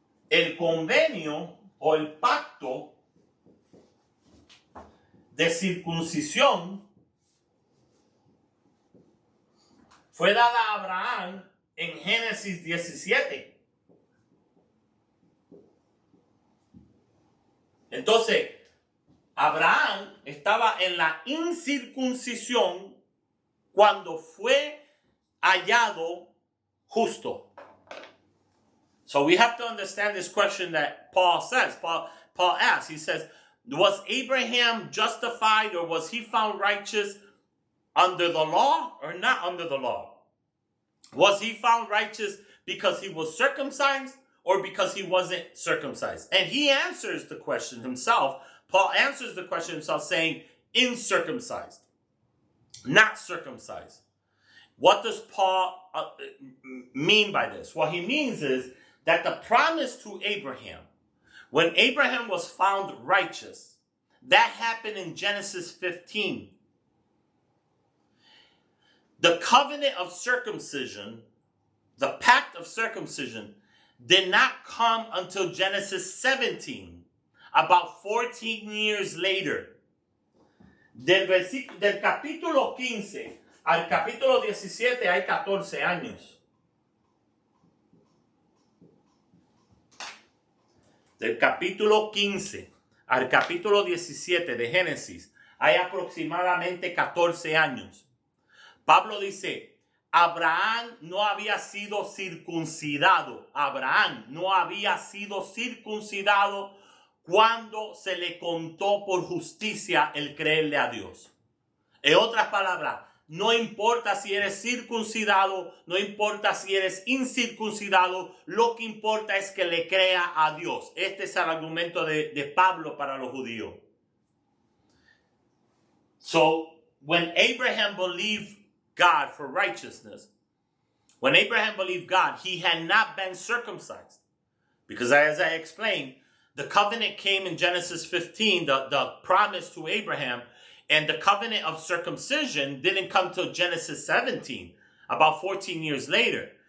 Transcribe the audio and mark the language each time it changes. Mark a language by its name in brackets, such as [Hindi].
[Spanish] El convenio o el pacto de circuncisión fue dada a Abraham en Génesis 17. Entonces, Abraham estaba en la incircuncisión cuando fue hallado justo. [English] So we have to understand this question that Paul says. Paul asks, he says, was Abraham justified or was he found righteous under the law or not under the law? Was he found righteous because he was circumcised or because he wasn't circumcised? And he answers the question himself. Paul answers the question himself saying, incircumcised, not circumcised. What does Paul mean by this? What he means is that the promise to Abraham, when Abraham was found righteous, that happened in Genesis 15. The covenant of circumcision, the pact of circumcision, did not come until Genesis 17, about 14 years later. [Spanish] Del capítulo 15 al capítulo 17 hay 14 años. Del capítulo 15 al capítulo 17 de Génesis hay aproximadamente 14 años. Pablo dice, Abraham no había sido circuncidado. Abraham no había sido circuncidado cuando se le contó por justicia el creerle a Dios. En otras palabras, no importa si eres circuncidado, no importa si eres incircuncidado, lo que importa es que le crea a Dios. Este es el argumento de Pablo para los judíos. [English] So, when Abraham believed God for righteousness, when Abraham believed God, he had not been circumcised. Because as I explained, the covenant came in Genesis 15, the promise to Abraham, and the covenant of circumcision didn't come till Genesis 17, about 14 years later.